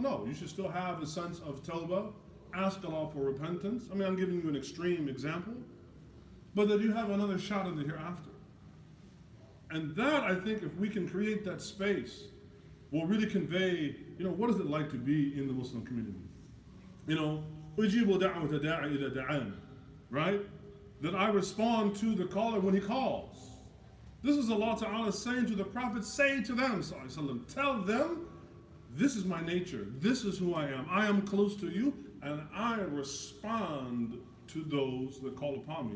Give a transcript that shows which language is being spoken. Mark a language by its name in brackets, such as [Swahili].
[English] No, you should still have a sense of tawbah, ask Allah for repentance. I mean, I'm giving you an extreme example, but that you have another shot in the hereafter. And that, I think, if we can create that space, will really convey, what is it like to be in the Muslim community? [Arabic] أُجِيبُ دَعْوَةَ دَاعِ إِذَا دَعَانِ, right? [English] That I respond to the caller when he calls. This is Allah Ta'ala saying to the Prophet, say to them, tell them, this is my nature, this is who I am close to you, and I respond to those that call upon me.